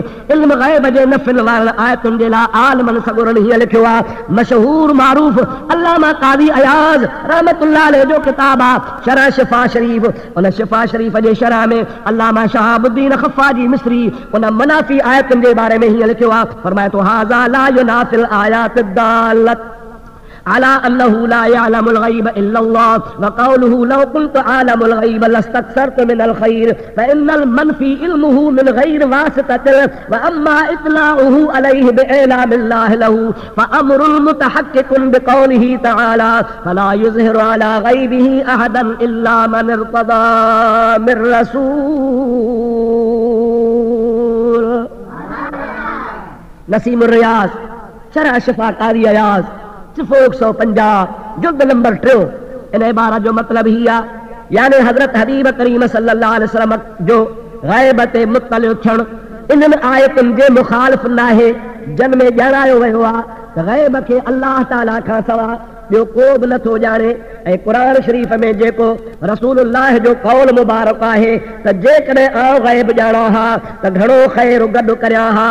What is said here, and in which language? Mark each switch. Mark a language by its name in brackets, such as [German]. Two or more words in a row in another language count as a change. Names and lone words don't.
[Sindhi] इल्म ग़ैब जे नफ़िल वारनि आयतुनि जे लाइ आलमनि सॻुरनि हीअं लिखियो आहे। मशहूर मारूफ़ अल्लामा क़ाज़ी अयाज़ [Arabic] رحمة الله عليه [Sindhi] जो किताब आहे शरह शिफ़ा शरीफ़। उन शिफ़ा शरीफ़ जे शरह में अल्लामा शहाबुद्दीन ख़फ़ाजी मिस्री उन मनाफ़ी आयतुनि जे बारे में हीअं लिखियो आहे। फरमाए थो [Arabic] هذا لا ينافي الآيات الدالة على أنه لا يعلم الغيب إلا الله وقوله لو كنت أعلم الغيب لاستكثرت من الخير فإن المنفي علمه من غير واسطة وأما اطلاعه عليه بإعلام الله له فأمر متحقق بقوله تعالى فلا يظهر على غيبه أحدا إلا من ارتضى من رسول. [Sindhi] नसीमुर रियाज़ शरह शिफा कारी अयाज़ सिफ़ो 150 जुल्द नंबर 3 इन इबारत जो मतलब ही आहे यानी हज़रत हबीब करीम [Arabic] صلى الله عليه وسلم [Sindhi] जो ग़ैब ते मुत्तलिउ थियण इन्हनि आयतुनि जे मुखालिफ़ नाहे जन में ॼाणायो वियो आहे त ग़ैब खे अल्लाह ताला खां सवाइ ॿियो को बि नथो ॼाणे ऐं क़ुरान शरीफ़ में जेको रसूलुल्लाह जो क़ौल मुबारक आहे त जेकॾहिं आउं ग़ैब ॼाणा हा त घणो ख़ैर गॾु करियां हा।